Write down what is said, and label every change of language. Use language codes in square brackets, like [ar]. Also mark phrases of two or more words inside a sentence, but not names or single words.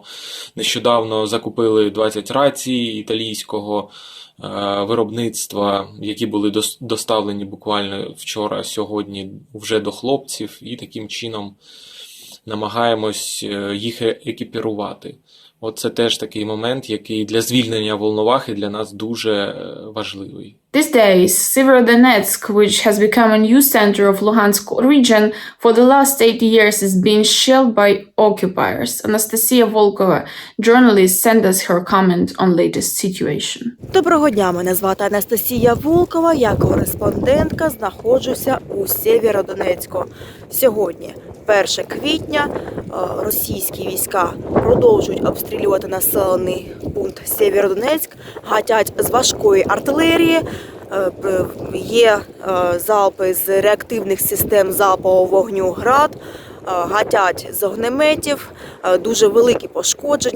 [uk] Нещодавно закупили 20 рацій італійського виробництва, які були доставлені буквально вчора, сьогодні вже до хлопців, і таким чином намагаємось їх екіпірувати. Це теж такий момент, який для звільнення Волновахи для нас дуже важливий. [en] These days, Severodonetsk, which has become a new center of Luhansk region for the last 8 years, is being shelled by occupiers. Anastasia Volkova, journalist, sent us her comment on latest situation. [uk] Доброго дня, мене звати Анастасія Волкова, я кореспондентка, знаходжуся у Сєвєродонецьку. Сьогодні, 1 квітня, російські війська продовжують обстрілювати населений пункт Сєвєродонецьк, гатять з важкої артилерії, є залпи з реактивних систем залпового вогню «Град», гатять з огнеметів, дуже великі пошкодження.